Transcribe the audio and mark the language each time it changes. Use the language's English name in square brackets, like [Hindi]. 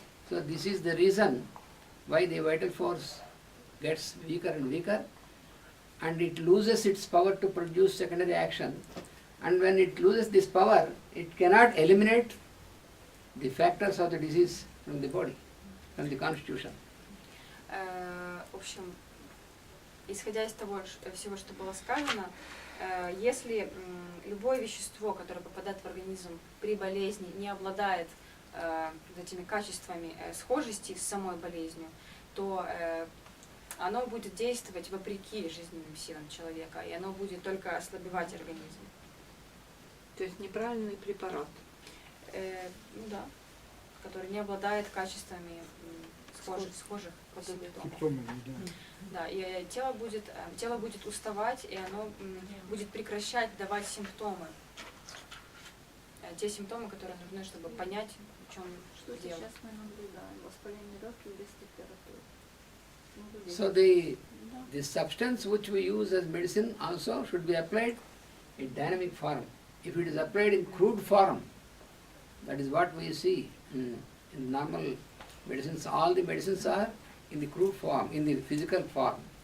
[English] So this is the reason why the vital force gets weaker and weaker, and it loses its power to produce secondary action. And when it loses this power, it cannot eliminate the factors of the disease from the body, from the constitution. [Russian] В общем, исходя из того всего, что было сказано, если любое вещество, которое попадает в организм при болезни, не обладает этими качествами схожести с самой болезнью, то оно будет действовать вопреки жизненным силам человека, и оно будет только ослабевать организм. То есть неправильный препарат. Ну да, который не обладает качествами схожих симптомов. Да, и тело будет уставать, и оно будет прекращать давать симптомы. Те симптомы, которые нужны, чтобы понять, в чем дело. Сейчас мы наблюдаем воспаление легких без температуры. [English] So the substance which we use as medicine also should be applied in dynamic form. If it is applied in crude form, that is what we see in normal medicines. All the medicines are in the crude form, in the physical form.